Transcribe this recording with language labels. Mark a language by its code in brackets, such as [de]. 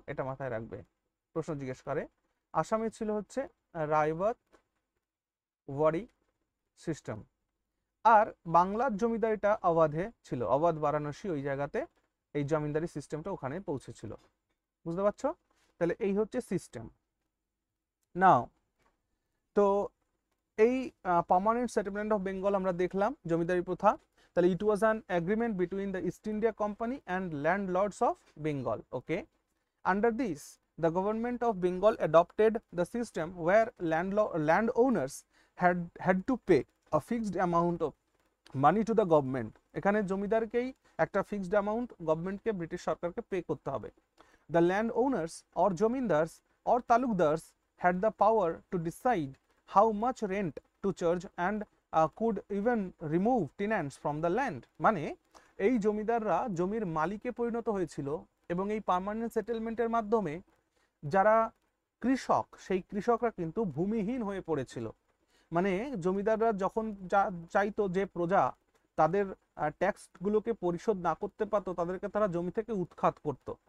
[bn] এটা মাথায় রাখবে, প্রশ্ন জিজ্ঞেস করে। আসামে ছিল হচ্ছে রায়তওয়ারি সিস্টেম, আর বাংলার জমিদারিটা আওয়াধে ছিল, আওয়াধ, বারাণসী, ওই জায়গাতে এই জমিদারি সিস্টেমটা ওখানে পৌঁছেছিল। বুঝতে পারছো? তাহলে এই হচ্ছে সিস্টেম। নাও তো এই পার্মানেন্ট সেটেলমেন্ট অফ বেঙ্গল আমরা দেখলাম, জমিদারি প্রথা। তাহলে [en] It was an agreement between the East India Company and landlords of Bengal. Okay, under this the government of Bengal adopted the system where landowners had to pay a fixed amount of money to the government. [bn] এখানে জমিদারকেই একটা fixed amount গভর্নমেন্টকে, British সরকারকে pay করতে হবে। [en] The landowners or zamindars or talukdars had the power to decide how much rent to charge and could even remove tenants from the land. [bn] মানে এই জমিদাররা জমির মালিকে পরিণত হয়েছিল, এবং এই পার্মানেন্ট সেটেলমেন্টের মাধ্যমে যারা কৃষক, সেই কৃষকরা কিন্তু ভূমিহীন হয়ে পড়েছিল। মানে জমিদাররা যখন চাইতো যে প্রজা তাদের ট্যাক্সগুলোকে পরিশোধ না করতে পারতো, তাদেরকে তারা জমি থেকে উৎখাত করত।